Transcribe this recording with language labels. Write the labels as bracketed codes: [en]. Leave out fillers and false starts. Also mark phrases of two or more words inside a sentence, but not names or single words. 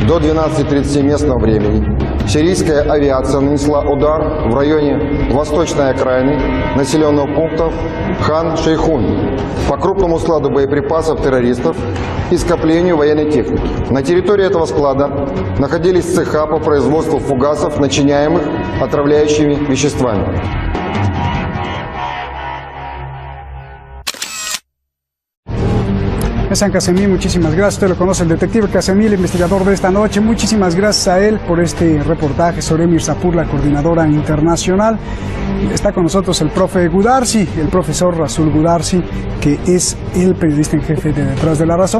[ru] до 12:30 местного времени сирийская авиация нанесла удар в районе восточной окраины населенного пункта Хан-Шейхун по крупному складу боеприпасов террористов и скоплению военной техники. На территории этого склада находились цеха по производству фугасов, начиняемых отравляющими веществами. [es] San Casemí, muchísimas gracias. Usted lo conoce, el detective Casemí, el investigador de esta noche. Muchísimas gracias a él por este reportaje sobre Mirzapur, la coordinadora internacional. Está con nosotros el profe Gudarsi, el profesor Rasul Gudarsi, que es el periodista en jefe de Detrás de la Razón.